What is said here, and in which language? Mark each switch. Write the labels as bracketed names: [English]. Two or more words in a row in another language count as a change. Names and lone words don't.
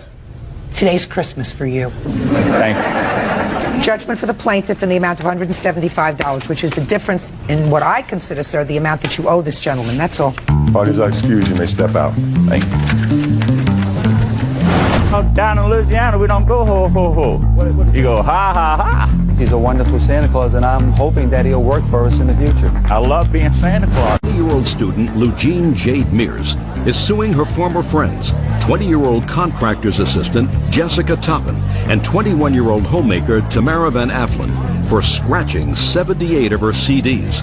[English] Today's Christmas for you. Thank you. Judgment for the plaintiff in the amount of $175, which is the difference in what I consider, sir, the amount that you owe this gentleman. That's all. Parties are excused. You may step out. Thank you. Down in Louisiana, we don't go ho, ho, ho. You go ha, ha, ha. He's a wonderful Santa Claus, and I'm hoping that he'll work for us in the future. I love being Santa Claus. 20-year-old student Lugene Jade Mears is suing her former friends, 20-year-old contractor's assistant Jessica Toppin and 21-year-old homemaker Tamara Van Afflen for scratching 78 of her CDs.